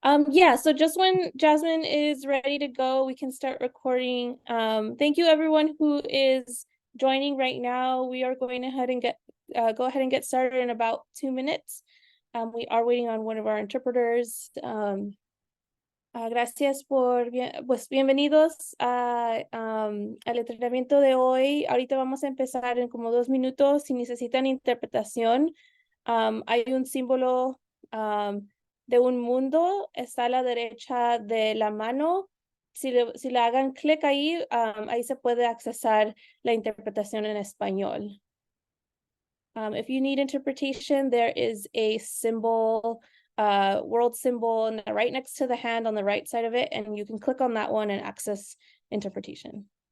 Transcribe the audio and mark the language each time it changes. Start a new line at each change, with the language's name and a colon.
English: Yeah, so just when Jasmine is ready to go, we can start recording. Thank you everyone who is joining right now. We are going ahead and go ahead and get started in about 2 minutes. We are waiting on one of our interpreters.
Spanish: Gracias pues bienvenidos al entrenamiento de hoy. Ahorita vamos a empezar en como 2 minutos. Si necesitan interpretación, hay un símbolo de un mundo, está a la derecha de la mano. Si le hagan clic ahí, ahí se puede accesar la interpretación en español.
English: If you need interpretation, there is a symbol, world symbol right next to the hand on the right side of it, and you can click on that one and access interpretation.